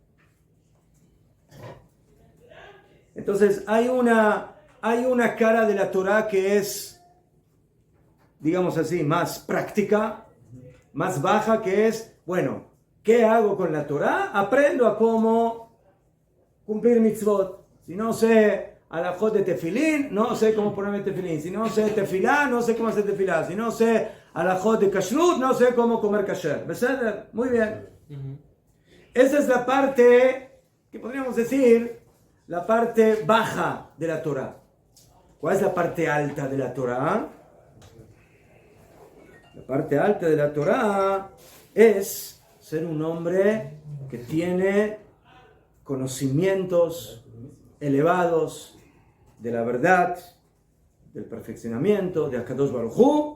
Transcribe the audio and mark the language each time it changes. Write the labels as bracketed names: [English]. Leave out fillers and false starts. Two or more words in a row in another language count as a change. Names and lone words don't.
[Spanish] Entonces hay una cara de la Torah que es, digamos así, más práctica, más baja, que es, bueno, ¿qué hago con la Torah? Aprendo a cómo cumplir mitzvot. Si no sé alajot de tefilín, no sé cómo ponerme tefilín. Si no sé tefilá, no sé cómo hacer tefilá. Si no sé alajot de kashrut, no sé cómo comer kasher. ¿Beseder? Muy bien. Esa es la parte que podríamos decir, la parte baja de la Torah. ¿Cuál es la parte alta de la Torah? La parte alta de la Torah es ser un hombre que tiene conocimientos elevados de la verdad, del perfeccionamiento, de [Hebrew] הקדוש ברוך הוא.